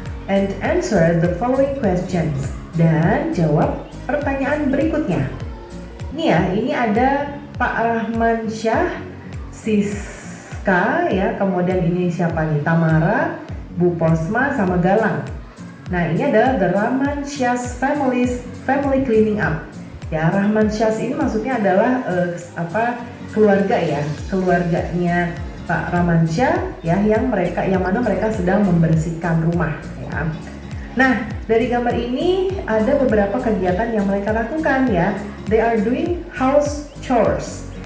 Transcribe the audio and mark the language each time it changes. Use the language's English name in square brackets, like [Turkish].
[English] And answer the following questions. [Indonesian] Dan jawab pertanyaan berikutnya. Nih ya, ini ada Pak Rahman Syah, Siska ya, kemudian ini siapa nih? Tamara, Bu Posma sama Galang. Nah, ini adalah [English] The Rahman Syah's Family Cleaning Up. [Indonesian] Ya, Rahman Syah ini maksudnya adalah keluarga ya, keluarganya Pak Rahman Syah ya, yang mana mereka sedang membersihkan rumah ya. Nah, dari gambar ini ada beberapa kegiatan yang mereka lakukan ya. [English] They are doing house chores.